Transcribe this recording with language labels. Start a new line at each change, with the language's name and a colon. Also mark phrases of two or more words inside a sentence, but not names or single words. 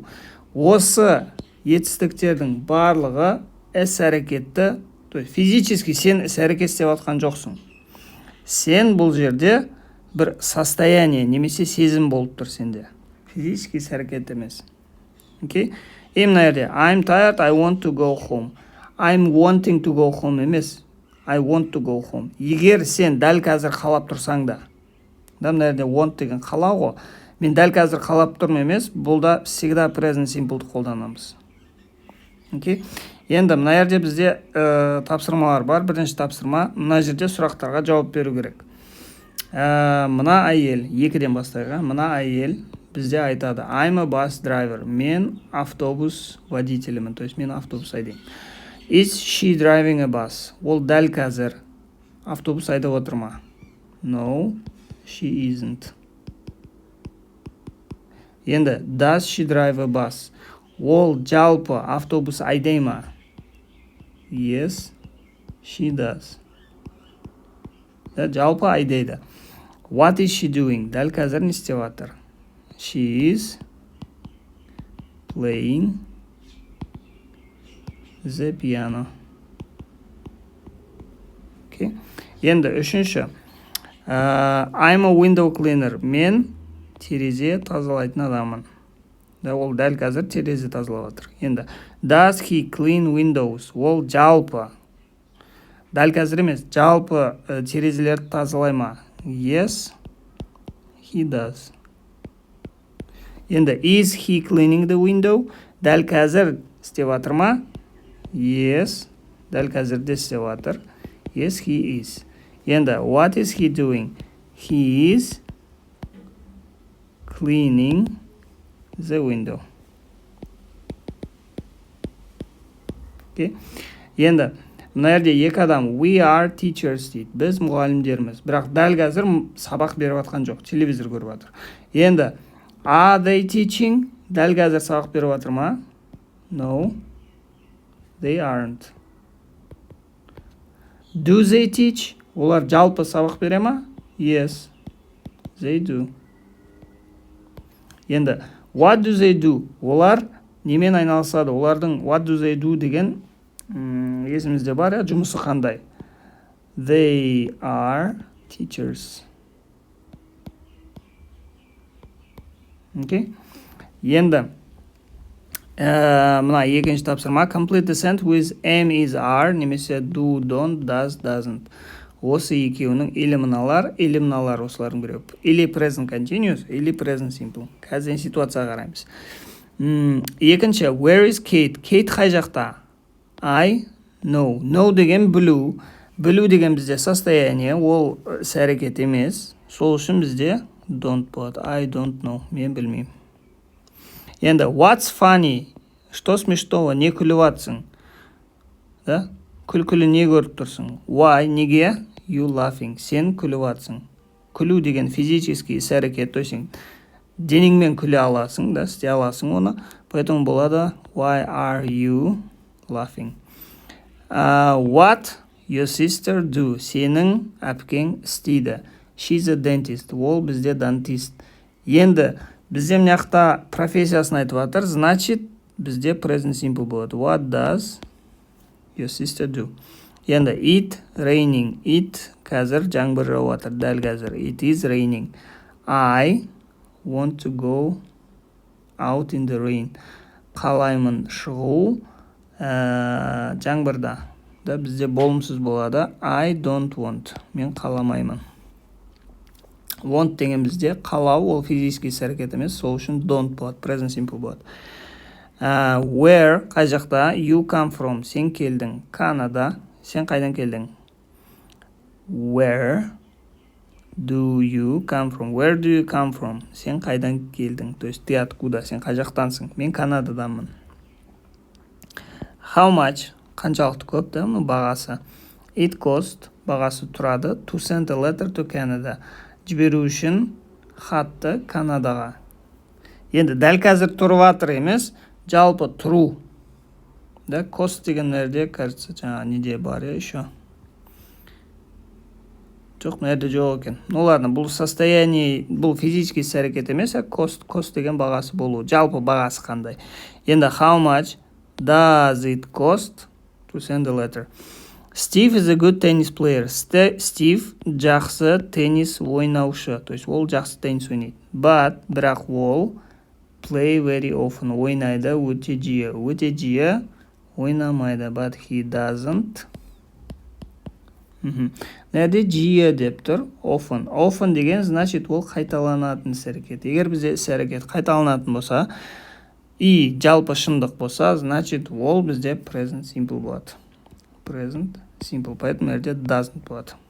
Kazakh: Осы етістіктердің барлығы іс-әрекетті,
Russian: то есть физически
Kazakh: сен іс-әрекет істеп жатқан жоқсың. Сен бұл жерде бір состояние, немесе сезім болып тұр сенде. Физически іс-әрекет емес.
English: И
Kazakh: мына жерде
English: I'm tired, I want to go home. I'm wanting to go home емес. I want to go home.
Kazakh: Егер сен дәл қазір қалап тұрсаң да, мына жерде want деген қалау ғой. Мен дәл қазір қалап тұрмын емес, бұл да всегда
English: present simple'ды
Kazakh: қолданамыз. Енді мына жерде бізде тапсырмалар бар. Бірінші тапсырма, мына жерде сұрақтарға жауап беру керек. Мына әйел, 2-ден бастайға, мына әйел бізде айтады
English: I'm a bus driver.
Kazakh: Мен автобус водителімін,
Russian: то есть
Kazakh: мен автобус айдаймын.
English: Is she driving a bus?
Kazakh: Ол дәл қазір автобус айдап отыр ма?
English: No, she isn't. Енді does she drive a bus?
Kazakh: Ол жалпы автобус айдай ма?
English: Yes, she does.
Kazakh: Жалпы айдайды.
English: What is she doing?
Kazakh: Дәл қазір не істеп жатыр?
English: She is playing the piano.
Kazakh: Енді үшінші.
English: I'm a window cleaner.
Kazakh: Мен терезе тазалайтын адамын. Ол дәл қазір терезе тазалап жатыр.
English: Енді does he clean windows?
Kazakh: Ол жалпы. Дәл қазір емес, жалпы терезелерді тазалай ма?
English: Yes, he does. Енді is he cleaning the window?
Kazakh: Дәл қазір істеп жатыр ма? Yes, дәл қазір де істеп жатыр.
English: Yes, he is. Енді what is he doing? He is cleaning the window.
Kazakh: Енді мына жерде екі адам
English: we are teachers
Kazakh: дейді. Біз мұғалімдерміз. Бірақ дәл қазір сабақ беріп жатқан жоқ, телевизор көріп жатыр.
English: Енді are they teaching?
Kazakh: дәл қазір сабақ беріп жатыр ма?
English: No, they aren't. Do they teach?
Kazakh: Олар жалпы сабақ бере ма?
English: Yes, they do. Енді, what do they do?
Kazakh: Олар немен айналысады? Олардың
English: what do they do
Kazakh: деген есімізде бар, жұмысы қандай?
English: They are teachers. Okay?
Kazakh: Енді, мына екінші тапсырма.
English: Complete the sentence with am, is, are, немесе do, don't, does, doesn't.
Kazakh: Осы екеуінің или мыналар осылардың біреу.
English: Или present continuous, или present simple.
Kazakh: Қазір ситуацияға қараймыз. Екінші,
English: where is Kate? Kate
Kazakh: қай жақта?
English: I know. Know
Kazakh: деген білу. Білу деген бізде состояние, ол іс-әрекет емес. Сол үшін бізде don't болады.
English: I don't know.
Kazakh: Мен білмеймін. Енді,
English: what's funny?
Russian: Что смешного?
Kazakh: Не күліп атсың?
Russian: Да?
Kazakh: Күлкілі не көріп тұрсың?
English: Why? Неге? You laughing.
Kazakh: Сен күліп атсың. Күлу деген физический іс-әрекет.
Russian: То есть,
Kazakh: денеңмен күле аласың, да? Істей аласың оны. Поэтому болады
English: why are you laughing? What your sister do?
Kazakh: Сенің әпкең істейді.
English: She's a dentist.
Kazakh: Ол бізде дантист. Енді, бізде мынақта профессиясын айтып жатыр, значит, бізде
English: present simple
Kazakh: болады.
English: What does your sister do? Енді, it raining.
Kazakh: It қазір жаңбыр жауып жатыр, дәл қазір.
English: It is raining. I want to go out in the rain.
Kazakh: Қалаймын шығу жаңбырда. Да, бізде болымсыз болады.
English: I don't want.
Kazakh: Мен қаламаймын. Want деген бізде қалау, ол физический іс-әрекет емес, сол үшін don't болады,
English: present simple
Kazakh: болады. Where, қай жақта?
English: You come from.
Kazakh: Сен келдің. Канада. Сен қайдан келдің?
English: Where do you come from? Where do you come from?
Kazakh: Сен қайдан келдің?
Russian: То есть, ты откуда?
Kazakh: Сен қай жақтансың? Мен Канададамын.
English: How much?
Kazakh: Қаншалықты көп, да? Бағасы.
English: It cost.
Kazakh: Бағасы тұрады.
English: To send a letter to Canada.
Kazakh: Жіберу үшін хатты Канадаға. Енді, дәл қазір тұрып жатыр емес, жалпы тұру. Да, cost деген нәрде, кажется, жаңа неде бар, еще. Жоқ, нәрде жоқ екен.
Russian: Ну ладно,
Kazakh: бұл состояние, бұл физический іс-әрекет емес, cost деген бағасы болу. Жалпы бағасы қандай. Енді,
English: how much does it cost to send a letter? Steve is a good tennis player.
Kazakh: Steve жақсы теннис ойнаушы.
Russian: То есть,
Kazakh: ол жақсы теннис ойнайды. Бірақ ол
English: play very often.
Kazakh: Ойнайды өте жиі. Өте жиі ойнамайды.
English: But he doesn't.
Kazakh: Нәрде жиі деп тұр? Often. Often деген, значит, ол қайталанатын іс-әрекет. Егер бізде іс-әрекет қайталанатын болса, и жалпы шындық болса, значит, ол бізде
English: present simple
Kazakh: болады.
English: Present simple,
Kazakh: поэтому жерде doesn't болады.